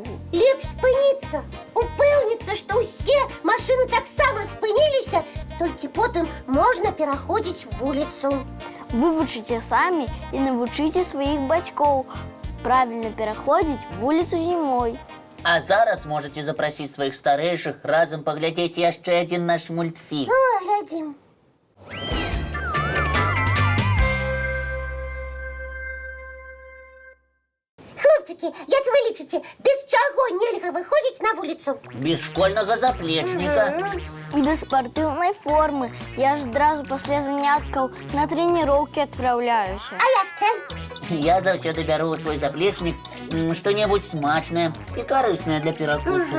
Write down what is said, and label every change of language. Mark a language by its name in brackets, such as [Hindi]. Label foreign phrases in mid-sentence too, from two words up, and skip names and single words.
[Belarusian] лепш спыніцца, упэўніцца, што ўсе машыны таксама спыніліся, толькі потым можна пераходзіць вуліцу. Вывучыце самі і навучыце сваіх бацькоў правільна пераходзіць вуліцу зімой. А зараз можаце запрасіць сваіх старэйшых разам паглядзець яшчэ адзін наш мультфільм. О, глядзім. Хлопчики, як ви лічыце, без чаго нельга выходзіць на вуліцу? Без школьнага заплечніка. І без спартыўнай формы. Я ж адразу пасля заняткаў на трэніроўкі адпраўляюся. А яшчэ? Я заўсёды бяру ў свой заплечнік што-небудзь смачнае і карыснае для перакусу.